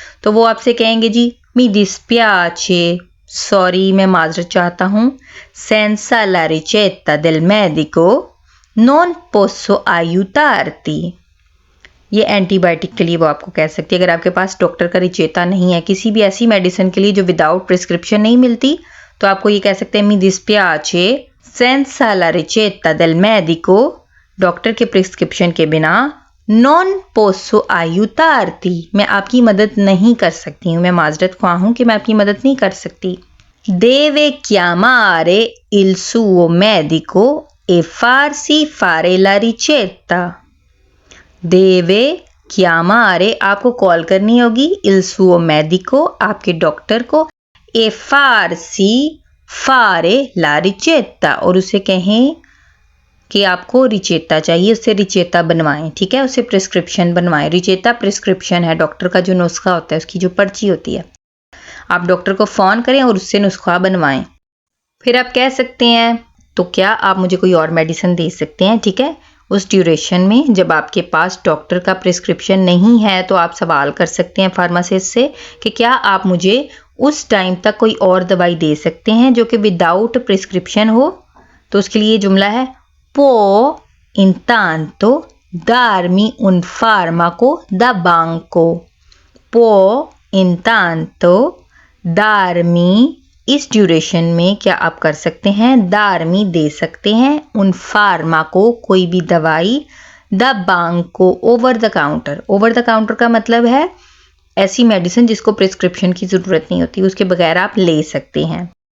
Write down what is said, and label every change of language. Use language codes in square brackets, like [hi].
[hi] तो वो आपसे कहेंगे जी मी दिस्पियाचे, सॉरी मैं माजरत चाहता हूँ, [it] senza la ricetta del medico non posso aiutarti, [hi] ये एंटीबायोटिक के लिए वो आपको कह सकती है। अगर आपके पास डॉक्टर का रिचेता नहीं है किसी भी ऐसी मेडिसिन के लिए जो विदाउट प्रिस्क्रिप्शन नहीं मिलती, तो आपको ये कह सकते हैं [it] mi dispiace senza la ricetta del medico, [hi] doctor के प्रिस्क्रिप्शन के बिना, [it] non posso aiutarti, [hi] मैं आपकी मदद नहीं कर सकती हूँ, मैं माजरत ख्वाह हूँ कि मैं आपकी मदद नहीं कर सकती। [it] Deve chiamare il suo medico e farsi fare la ricetta, deve chiamare [hi] आपको कॉल करनी होगी, [it] il suo medico [hi] आपके डॉक्टर को, [it] e farsi fare la ricetta [hi] और उसे कहें कि आपको रिचेता चाहिए, उससे रिचेता बनवाएं। ठीक है, उससे प्रिस्क्रिप्शन बनवाएं। रिचेता प्रिस्क्रिप्शन है, डॉक्टर का जो नुस्खा होता है उसकी जो पर्ची होती है। आप डॉक्टर को फ़ोन करें और उससे नुस्खा बनवाएं। फिर आप कह सकते हैं तो क्या आप मुझे कोई और मेडिसिन दे सकते हैं। ठीक है, उस ड्यूरेशन में जब आपके पास डॉक्टर का प्रिस्क्रिप्शन नहीं है तो आप सवाल कर सकते हैं फार्मासिस्ट से कि क्या आप मुझे उस टाइम तक कोई और दवाई दे सकते हैं जो कि विदाउट प्रिस्क्रिप्शन हो। तो उसके लिए जुमला है [it] può intanto darmi un farmaco da banco। può intanto darmi, [hi] इस ड्यूरेशन में क्या आप कर सकते हैं, दारमी दे सकते हैं, उन फार्मा को कोई भी दवाई, the बांको over the counter. Over the counter का मतलब है ऐसी मेडिसिन जिसको प्रिस्क्रिप्शन की ज़रूरत नहीं होती, उसके बगैर आप ले सकते हैं।